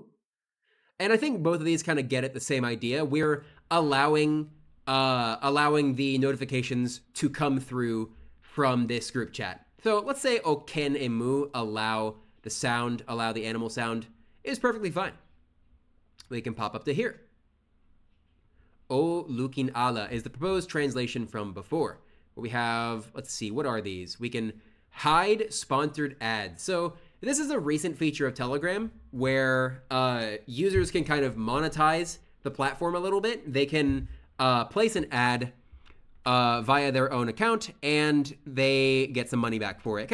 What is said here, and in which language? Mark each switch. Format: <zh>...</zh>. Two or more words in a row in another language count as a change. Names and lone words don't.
<en>And I think both of these kind of get at the same idea. We're allowing the notifications to come through from this group chat. So let's say</en> <tok>o ken emu,</tok> <en>allow the animal sound, is perfectly fine. We can pop up to here.</en> <tok>O lukin ala</tok> <en>is the proposed translation from before. We have, let's see, what are these? We can hide sponsored ads. So this is a recent feature of Telegram where users can kind of monetize the platform a little bit. They can place an ad via their own account and they get some money back for it.</en>